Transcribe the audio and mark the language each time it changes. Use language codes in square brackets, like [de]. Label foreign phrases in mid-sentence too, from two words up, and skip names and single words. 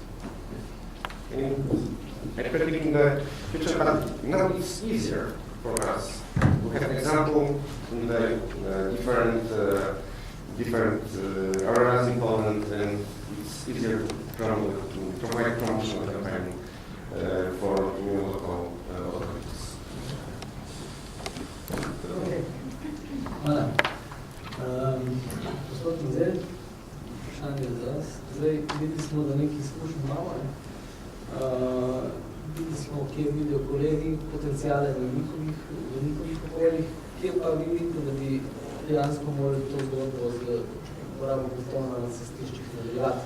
[en] I predict in the future, but now it's easier for us. We have an example in the different areas in Poland, and it's easier to provide promotional campaign for new local authorities. [sl] Okay. Hvala. Gospod Mizel, vprašanje za vas. Zdaj, videli smo, da nekaj izkušnj imamo. Videli smo, kje vidijo kolegi potencijale v njihovih okoljih, kje pa vidite, da bi dejansko morali to zgodbo z uporabo betona na cestiščih nadaljevati.